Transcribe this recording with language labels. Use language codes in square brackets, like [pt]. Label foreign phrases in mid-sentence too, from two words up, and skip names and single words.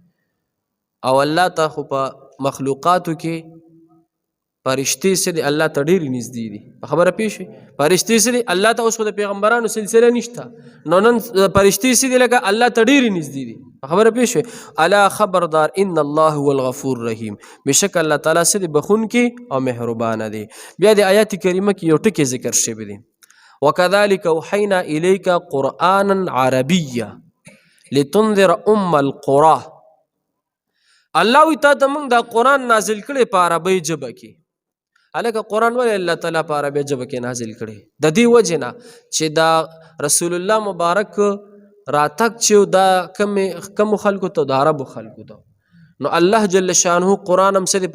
[ps] او الله ته خو په مخلوقاتو کې فرشتې څه دي؟ الله ته ډېرې نږدې دي. په خبره پوه شوې؟ فرشتې څه دي؟ الله ته اوس خو د پیغمبرانو سلسله نشته، نو نن فرشتې څه دي؟ لکه الله ته ډېرې نږدې دي. په خبره پوه شوې؟ الا خبردار [ar] ان الله هو الغفور الرحیم، [ps] بېشکه الله تعالی څه دی؟ بخونکي او مهربانه دی. بیا د آیات کریمه کې یو ټکی ذکر شوی دی، [ar] وکذلک اوحینا الیک قرآنا عربیا لتنذر ام القرى. [ps] الله وی تا ته موږ دا قرآن نازل کړی په عربۍ ژبه کې. هلکه قرآن ولې الله تعالی په عربۍ ژبه کې نازل کړی؟ د دې وجې نه چې دا رسول الله مبارک راتګ چې دا کمو خلکو ته، د عربو خلکو ته، نو الله [ar] جل شانه [ps] قرآن هم څه دی؟